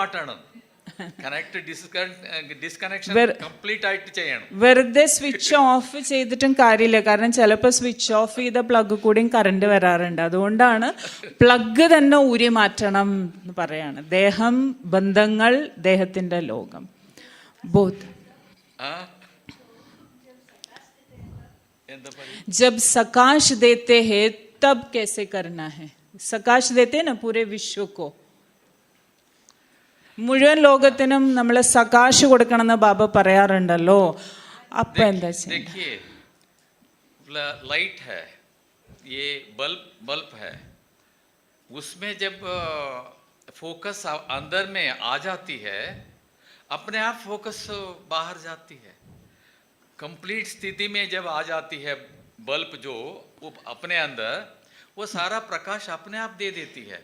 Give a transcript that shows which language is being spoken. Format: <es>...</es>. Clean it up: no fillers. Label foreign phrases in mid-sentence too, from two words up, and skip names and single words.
<ml>വെറുതെ</ml> <en>switch off</en> <ml>ചെയ്തിട്ടും കാര്യമില്ല. കാരണം ചിലപ്പോൾ</ml> <en>switch off</en> <ml>ചെയ്ത പ്ലഗ് കൂടിയും കറണ്ട് വരാറുണ്ട്. അതുകൊണ്ടാണ് പ്ലഗ് തന്നെ ഊരി മാറ്റണം എന്ന് പറയാണ്. ദേഹം, ബന്ധങ്ങൾ, ദേഹത്തിന്റെ ലോകം, ബോധ്.</ml> <hi>जब सकाश देते हैं तब कैसे करना है? सकाश देते हैं ना पूरे विश्व को,</hi> <ml>മുഴുവൻ ലോകത്തിനും നമ്മൾ സകാശ് കൊടുക്കണമെന്ന് ബാബ പറയാറുണ്ടല്ലോ. അപ്പൊ എന്താ</ml> <hi>देखिए, लाइट है, ये बल्ब है, उसमें जब फोकस अंदर में आ जाती है, अपने आप फोकस बाहर जाती है. कंप्लीट स्थिति में जब आ जाती है बल्ब जो अपने अंदर, वो सारा प्रकाश अपने आप दे देती है.</hi>